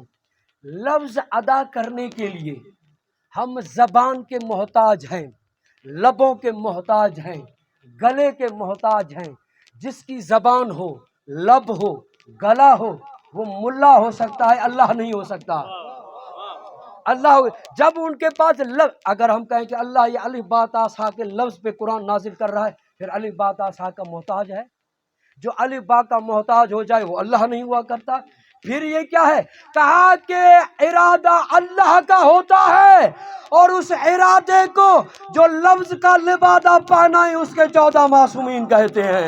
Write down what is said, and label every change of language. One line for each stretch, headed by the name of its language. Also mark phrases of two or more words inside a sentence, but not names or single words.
Urdu: لفظ ادا کرنے کے لیے ہم زبان کے محتاج ہیں، لبوں کے محتاج ہیں، گلے کے محتاج ہیں۔ جس کی زبان ہو، لب ہو، گلا ہو، وہ ملا ہو سکتا ہے، اللہ نہیں ہو سکتا۔ اللہ جب ان کے پاس لفظ، اگر ہم کہیں کہ اللہ یہ الف با تا سا کے لفظ پہ قرآن نازل کر رہا ہے، پھر الف با تا سا کا محتاج ہے؟ جو الف با کا محتاج ہو جائے وہ اللہ نہیں ہوا کرتا۔ پھر یہ کیا ہے؟ کہا کہ ارادہ اللہ کا ہوتا ہے، اور اس ارادے کو جو لفظ کا لبادہ پہنا ہے اس کے 14 معصومین کہتے ہیں۔